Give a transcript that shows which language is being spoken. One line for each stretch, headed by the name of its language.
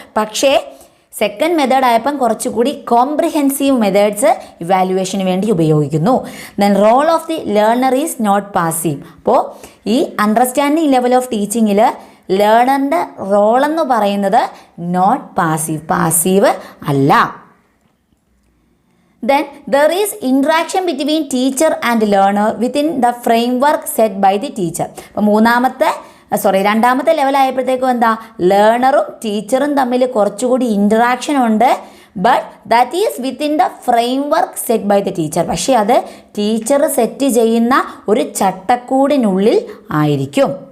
Malayalam: പക്ഷേ second method ആയപ്പം കുറച്ചുകൂടി കോംപ്രിഹെൻസീവ് മെത്തേഡ്സ് ഇവാലുവേഷന് വേണ്ടി ഉപയോഗിക്കുന്നു.
English: Then role of the learner is not passive.
Malayalam: അപ്പോൾ ഈ അണ്ടർസ്റ്റാൻഡിങ് ലെവൽ ഓഫ് ടീച്ചിങ്ങിൽ ലേണറിൻ്റെ റോളെന്ന് പറയുന്നത്
English: not passive,
Malayalam: പാസീവ് അല്ല.
English: Then there is interaction between teacher and learner within the framework set by the teacher.
Malayalam: അപ്പോൾ രണ്ടാമത്തെ ലെവലായപ്പോഴത്തേക്കും എന്താ ലേണറും ടീച്ചറും തമ്മിൽ കുറച്ചുകൂടി ഇൻറ്ററാക്ഷൻ ഉണ്ട്.
English: But that is within the framework set by the teacher.
Malayalam: പക്ഷേ അത് ടീച്ചർ സെറ്റ് ചെയ്യുന്ന ഒരു ചട്ടക്കൂടിനുള്ളിൽ ആയിരിക്കും.